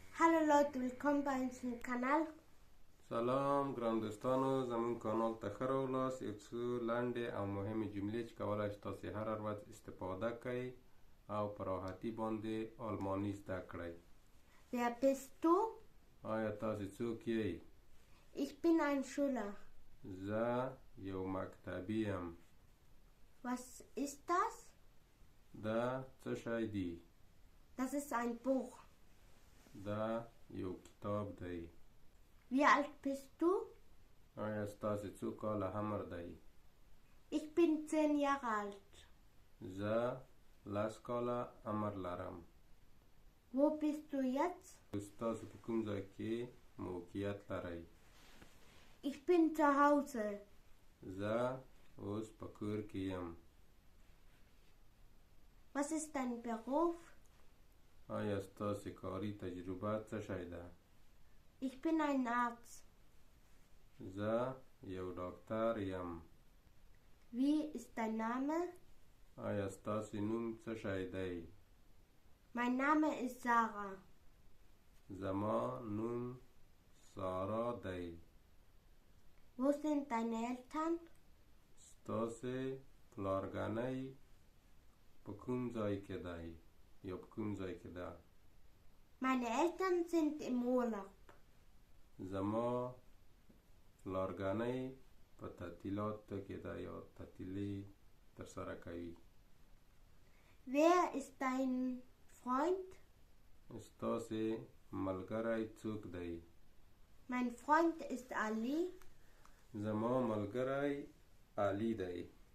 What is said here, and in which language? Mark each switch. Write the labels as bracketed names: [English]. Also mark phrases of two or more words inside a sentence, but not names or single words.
[German] Hallo Leute, willkommen bei unserem Kanal. [Pashto] سلام ګران دوستانو زمون کانال ته ښه راغلاست. یو څو لنډې او مهمې جملې چې کولی شئ تاسې هره ورځ استفاده کړئ او په راحتي باندې آلماني زده کړئ. [German] Wer bist du? [Pashto] آیا تاسې څوک یئ؟ [German] Ich bin ein Schüler. [Pashto] زه یو مکتبي یم. [German] Was ist das? [Pashto] دا څه شی دی؟ [German] Das ist ein Buch. [Pashto] دا یو کتاب دی. [German] Wie alt bist du? [Pashto] آیا ستاسې څو کاله عمر دی؟ [German] Ich bin 10 Jahre alt. [Pashto] زه 10 کاله عمر لرم. [German] Wo bist du jetzt? [Pashto] ستاسو په کوم ځای کې موقعیت لرئ؟ [German] Ich bin zu Hause. [Pashto] زه اوس په کور کې یم. [German] Was ist dein Beruf? [Pashto] آیا ستاسې کاري تجربه څه شی ده؟ [German] Ich bin ein Arzt. [Pashto] زه یو ډاکټر یم. [German] Wie ist dein Name? [Pashto] آیا ستاسې نوم څه شی دی؟ [German] Mein Name ist Sarah. [Pashto] زما نوم سارا دی. [German] Wo sind deine Eltern? [Pashto] ستاسې پلارګنۍ په کوم ځای کې دی یا په کوم ځای کې ده؟ [German] Meine Eltern sind im Urlaub. [Pashto] زما پلارګنۍ په تعطیلاتو کې ده یا تعطیلي ترسره کوي. [German] Wer ist dein Freund? [Pashto] ستاسې ملګری څوک دی؟ [German] Mein Freund ist Ali. [Pashto] زما ملګری علي دی.